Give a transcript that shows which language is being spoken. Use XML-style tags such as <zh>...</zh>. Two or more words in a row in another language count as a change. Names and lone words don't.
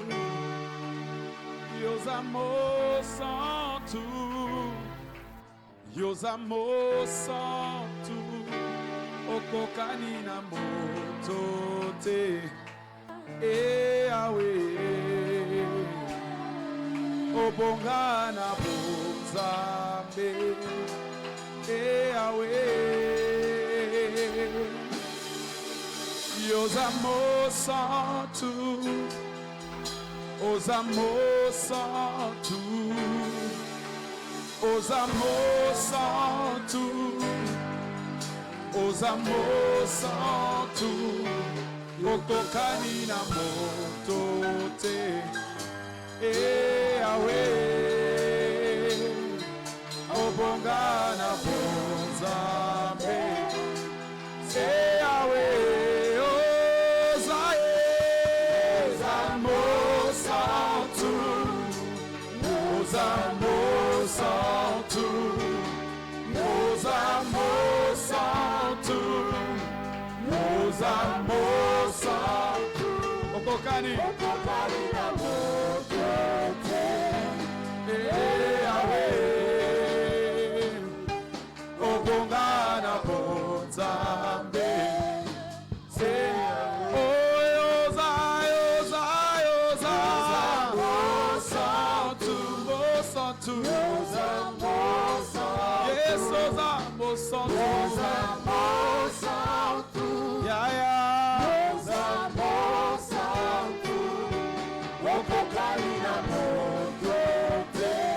<pt>meus amores são tu,</pt> <ln>meus amores são tu, o kokani na moto te, e awe, o bonga na bonzambe.</ln> <pt>E os amores são tu, os amores são tu, os amores são tu, os amores são tu,</pt> <ln>o kokani na moto te, e awe. Obonga na bonzambe, se awe ozae,</ln> <pt>os amores são tu, os amores são tu, os amores são tu, os amores são tu.</pt> <ln>Okokani na moto te, e awe. Obongana bonzambe, se oza, oza, oza, santu, santu, yes, oza, santu, ya ya, oza, santu, obongana bonzambe,</ln>